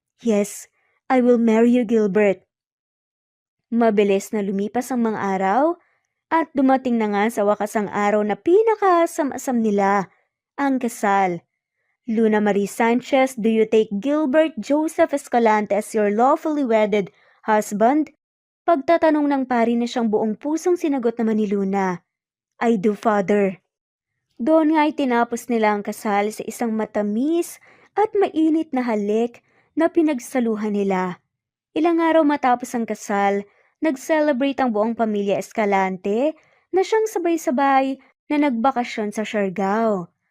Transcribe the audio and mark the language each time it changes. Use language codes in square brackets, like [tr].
[en] Yes, I will marry you, Gilbert. [tl] Mabilis na lumipas ang mga araw at dumating na nga sa wakas ang araw na pinakasam-asam nila, ang kasal. [en] Luna Marie Sanchez, do you take Gilbert Joseph Escalante as your lawfully wedded husband? [tl] Pagtatanong ng pari na siyang buong pusong sinagot naman ni Luna. [en] I do, Father. [tl] Doon nga ay tinapos nila ang kasal sa isang matamis at mainit na halik na pinagsaluhan nila. Ilang araw matapos ang kasal, nag-celebrate ang buong pamilya Escalante na siyang sabay-sabay na nagbakasyon sa Siargao.